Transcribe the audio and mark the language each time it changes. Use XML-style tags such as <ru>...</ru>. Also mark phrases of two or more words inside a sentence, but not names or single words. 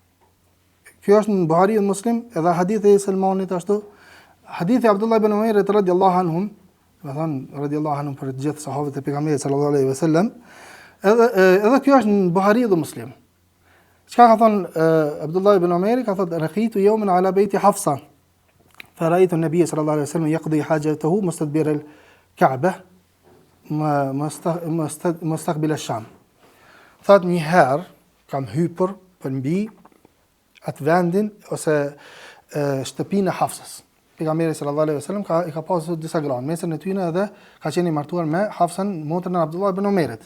<sq>Kjo është në Buhari dhe Muslim, edhe hadithi i Selmanit ashtu. Hadithi Abdullah ibn Umerit</sq> <ar>رضي الله عنهم,</ar> <sq>domethënë</sq> <ar>رضي الله عنهم</ar> <sq>për të gjithë sahabët e pejgamberit</sq> <ar>صلى الله عليه وسلم.</ar> <sq>Edhe kjo është në Buhari dhe Muslim. Çka ka thënë Abdullah ibn Umer, ka thënë</sq> <ar>رقيت يوما على بيت حفصة. فرأيت النبي صلى الله عليه وسلم يقضي حاجته مستدبر الكعبة مستقبل الشام.</ar> <sq>Thot një herë kam hypur përmbi atë vendin ose shtëpinë e Hafsës. Pejgamberi</sq> <ar>صلى الله عليه وسلم</ar> <sq>ka pasur disa gra, mesën e tyre edhe ka qenë i martuar me Hafsën, motrën e Abdullah ibn Omerit.</sq>